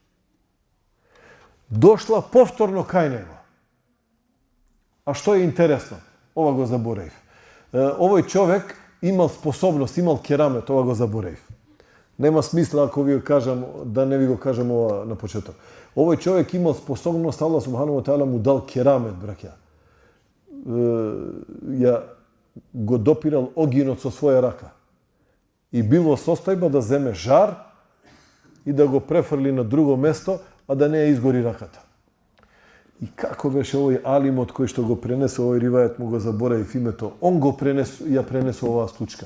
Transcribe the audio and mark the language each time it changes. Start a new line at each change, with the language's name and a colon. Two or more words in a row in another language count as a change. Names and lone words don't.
Macedonian: Дошла повторно кај него. А што е интересно? Ова го заборев. Овој човек имал способност, имал керамет, ова го заборев. Нема смисла ако ви го кажам, да не ви го кажам ова на почеток. Овој човек имал способност, Аллах
Arabic: سبحانه وتعالى
Macedonian: му дал керамет, браќа. Ја го допирал огинот со своја рака. И бил во состојба да земе жар и да го префрли на друго место, а да не ја изгори раката. И како беше овој алимот кој што го пренесе овој ривајет, му го заборавив името, он го ја пренесе оваа случка.